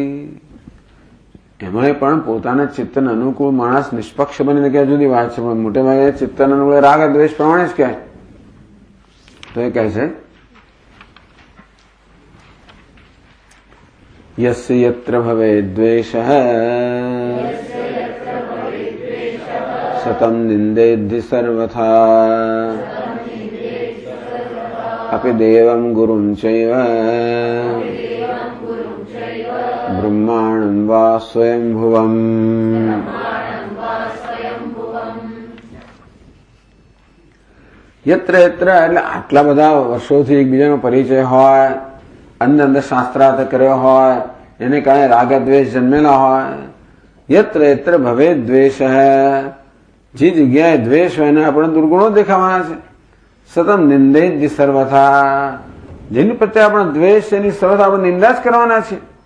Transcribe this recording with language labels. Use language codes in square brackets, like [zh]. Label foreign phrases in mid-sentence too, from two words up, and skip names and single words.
[gu] એમાં પણ પોતાના ચિત્તને અનુકૂળ માણસ નિષ્પક્ષ બનીને ક્યાં જુદી વાત છે, પણ મોટે ભાગે ચિત્તને અનુકૂળ રાગ દ્વેષ પ્રમાણે જ કહે. તો એ કહે છે [sa] યસ્ય યત્ર ભવે દ્વેષ सतम निंदेद्धि सर्वथा अपि देवं गुरुं चैव ब्रह्माणं वा स्वयंभुवम्। યત્ર યત્ર [gu] એટલે આટલા બધા વર્ષોથી એકબીજાનો પરિચય હોય, અંદર અંદર શાસ્ત્રાર્થ કર્યો હોય, એને કારણે રાગ દ્વેષ જન્મેલા હોય. [sa] યત્ર યત્ર ભવે દ્વેષ, [gu] જે જગ્યાએ દ્વેષ હોય એને આપણે દુર્ગુણો દેખાવાના છે. [sa] સતમ નિંદે સર્વથા, [gu] જેની પ્રત્યે આપણે દ્વેષ, એની સર્વથા આપણે નિંદા જ કરવાના છે.